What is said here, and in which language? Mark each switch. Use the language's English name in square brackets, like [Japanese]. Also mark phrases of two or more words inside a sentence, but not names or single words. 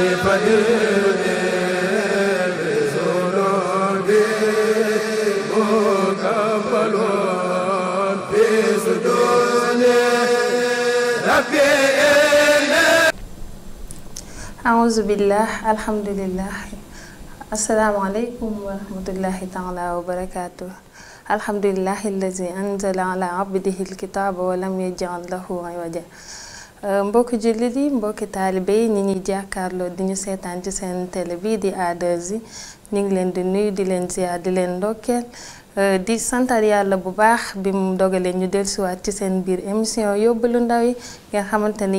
[Arabic] أعوذ بالله الحمد لله السلام عليكم ورحمة الله تعالى وبركاته الحمد لله الذي أنزل على عبده الكتاب ولم يجعل له عوجا [Wolof] mbokki jullit yi mbokki taalibe yi ñi ñuy jàkkaarloo di ñu seetaan ci seen télé bii di A2I ñu ngi leen di nuyu di leen ziar di leen ndokkeel di santal yàlla bu baax bi mu dogalee ñu dellusiwaat ci seen biir émission yóbbalu ndaw yi nga xamante ni